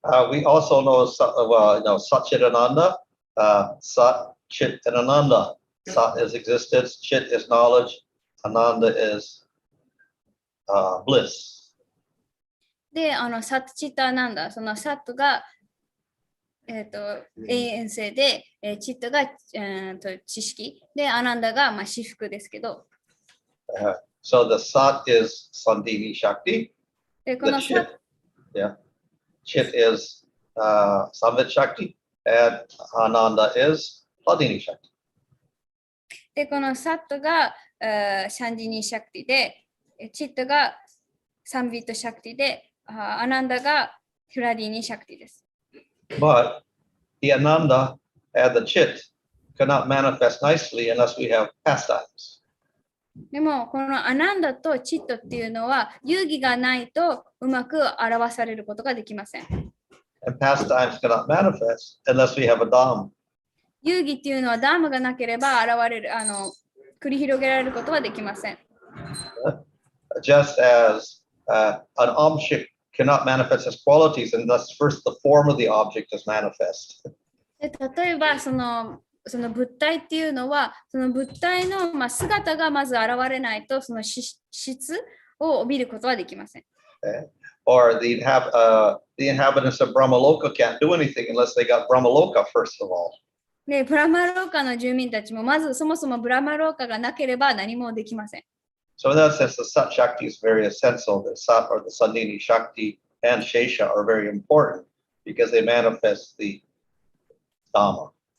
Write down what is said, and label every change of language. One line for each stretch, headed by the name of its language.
English: We also know, Satchitananda, Sat, Chit, and Ananda. Sat is existence, Chit is knowledge, Ananda is bliss.
Japanese: で、サッチタナンダ、そのサットが、永遠性で、チットが、知識で、アナンダが、至福ですけど。
English: So the Sat is Sandini Shakti. The Chit, Chit is Samvit Shakti, and Ananda is Hladini Shakti.
Japanese: で、このサットがシャンディニーシャクティで、チットがサンビットシャクティで、アナンダがフラディニーシャクティです。
English: But the Ananda and the Chit cannot manifest nicely unless we have pastimes.
Japanese: でも、このアナンダとチットっていうのは、遊戯がないとうまく表されることができません。
English: And pastimes cannot manifest unless we have a Dham.
Japanese: 遊戯っていうのはダムがなければ現れる、繰り広げられることはできません。
English: Just as an object cannot manifest its qualities unless first the form of the object is manifest.
Japanese: で例えばその物体っていうのは、その物体の姿がまず現れないと、その質を帯びることはできません。
English: Or the inhabitants of Brahmaloka can't do anything unless they got Brahmaloka first of all.
Japanese: で、ブラマローカの住民たちも、まずそもそもブラマローカがなければ何もできません。
English: So in that sense, the Sat Shakti is very essential. The Sat or the Sandini Shakti and Shesha are very important because they manifest the Dhamma.